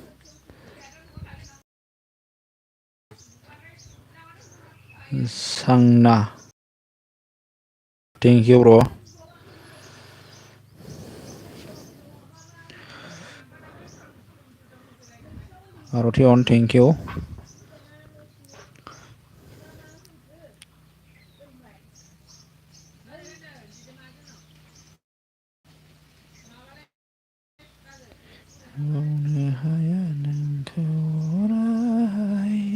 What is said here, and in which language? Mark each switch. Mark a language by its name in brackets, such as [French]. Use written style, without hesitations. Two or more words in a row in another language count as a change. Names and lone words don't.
[Bodo] सांना [English] thank you bro आर'थि on thank you [Bodo] बुंनो हाया नोंखौ अराय